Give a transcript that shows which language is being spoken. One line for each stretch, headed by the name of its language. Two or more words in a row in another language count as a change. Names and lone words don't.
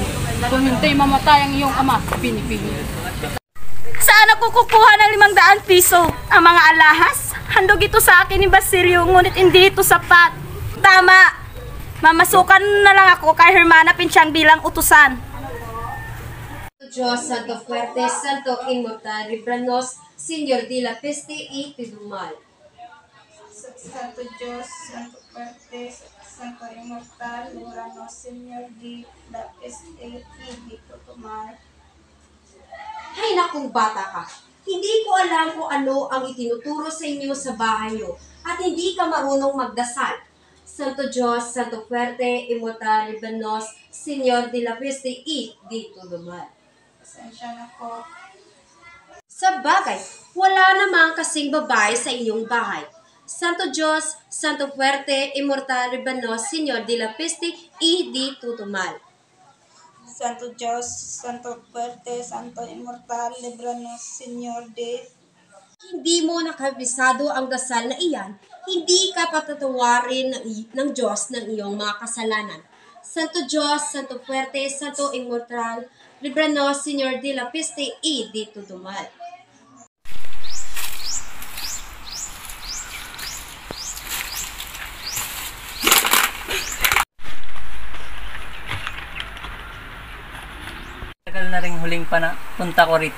Filipino: Kung hindi mamatay ang iyong ama, pinipili. Saan ako kukuha ng 500 piso? Ang mga alahas? Handog ito sa akin ni Basilio, ngunit hindi ito sapat. Tama! Mamasukan na lang ako kay Hermana Pinchang bilang utusan. Diyos,
Spanish: Santo Fuerte, Santo Inmortal, Libranos, Señor de la Peste y Pidumal. Santo Diyos, Santo Fuerte, Santo Inmortal, Libranos, Señor de la Peste y Pidumal.
Filipino: Hay nakong bata ka. Hindi ko alam kung ano ang itinuturo sa inyo sa bahay niyo at hindi ka marunong magdasal.
Spanish: Santo Diyos, Santo Fuerte, Immortal, Libranos, Señor de la Peste y Pidumal.
Filipino: Pasensya na po. Sa bagay, wala namang kasing babae sa inyong bahay.
Spanish: Santo Diyos, Santo Fuerte, Immortal, Libranos, Señor de la Peste y Pidumal. Santo Diyos, Santo Fuerte, Santo Inmortal, Libranos, Señor de...
Filipino: Hindi mo nakabisado ang dasal na iyan, hindi ka patatawarin ng Diyos ng iyong mga kasalanan.
Spanish: Santo Diyos, Santo Fuerte, Santo Inmortal, Libranos, Señor de la Peste y Pidumal.
Filipino: Tagal na rin huling punta ko rito.